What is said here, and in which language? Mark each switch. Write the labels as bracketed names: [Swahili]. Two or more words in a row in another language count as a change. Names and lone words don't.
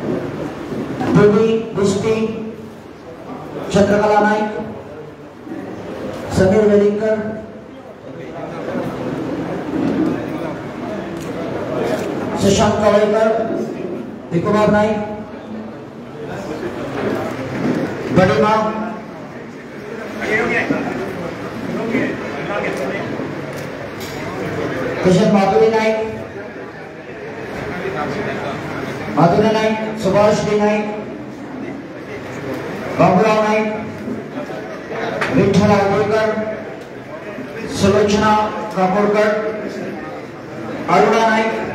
[Konkani] देवी दृष्टी चंद्रकला नाईक समीर वेलिंकर, शशांक कवळेकर, भिकुबाब नाईक, बडीमा, किशन माधुरी नाईक, सुभाष डी नाईक, बाबूराव नाईक, विठ्ठल आंबोळकर, सुलोचना काकोडकर, अरुणा नाईक,